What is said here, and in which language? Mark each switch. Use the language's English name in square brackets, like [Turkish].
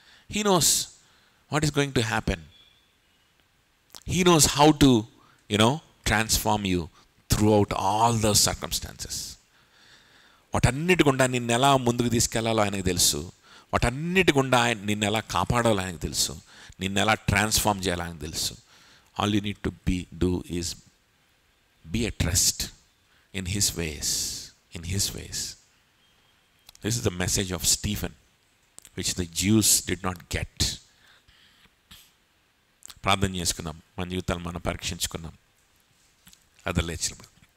[English] He knows what is going to happen. He knows how to transform you throughout all the circumstances. [Telugu] వాటన్నిటి గుండా నిన్ను ఎలా ముందుకు తీసుకెళ్లాలో ఆయనకు తెలుసు. వాటన్నిటి గుండా నిన్ను ఎలా కాపాడాలో ఆయనకు తెలుసు. నిన్ను ఎలా ట్రాన్స్ఫార్మ్ చేయాలో ఆయనకు తెలుసు. [English] All you need to do is be at rest in his ways. This is the message of Stephen, which the Jews did not get. [Telugu] ప్రార్థన చేసుకుందాం, మన జీవితాలు మనం పరీక్షించుకుందాం. అదర్లేచినప్పుడు